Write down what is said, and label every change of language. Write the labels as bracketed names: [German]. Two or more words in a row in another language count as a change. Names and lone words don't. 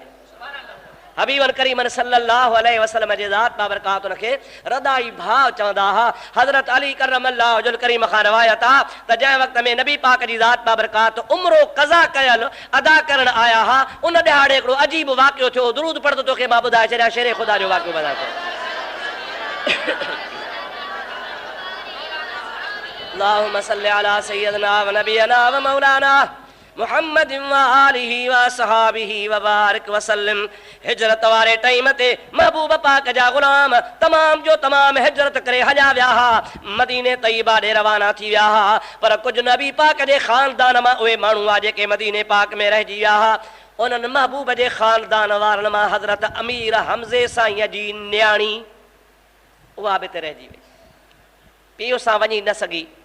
[Arabic] حبيبا كريما صلى الله عليه وسلم [Sindhi] जे ज़ात बाबरकात उनखे रदाई भाउ चवंदा हुआ। हज़रत अली [Arabic] كرم الله وجهه الكريم [Sindhi] खां रिवायत आहे त जंहिं वक़्त में नबी पाक जी ज़ात बाबरकात उम्रो क़ज़ा कयल अदा करण आया हुआ, उन ॾिहाड़े हिकिड़ो अजीब वाक़ियो थियो। दुरूद पढ़ तोखे मां ॿुधाए छॾियां, शेरे ख़ुदा जो वाक़ियो ॿुधाए थो। [Arabic] اللهم صل على سيدنا ونبينا ومولانا محمد وآله وأصحابه وبارك وسلم. [Sindhi] हिजरत वारे टाइम ते महबूब पाक जा गुलाम तमाम जो तमाम हिजरत करे हलिया विया हा, मदीने तैयबा ॾे रवाना थी विया हा। पर कुझु नबी पाक जे ख़ानदान मां उहे माण्हू आ जेके मदीने पाक में रहिजी विया हा। उन्हनि महबूब जे ख़ानदान वारनि मां हज़रत अमीर हमज़े साईं जी न्याणी उहा बि हिते रहिजी वई, पीउ सां वञी न सघी।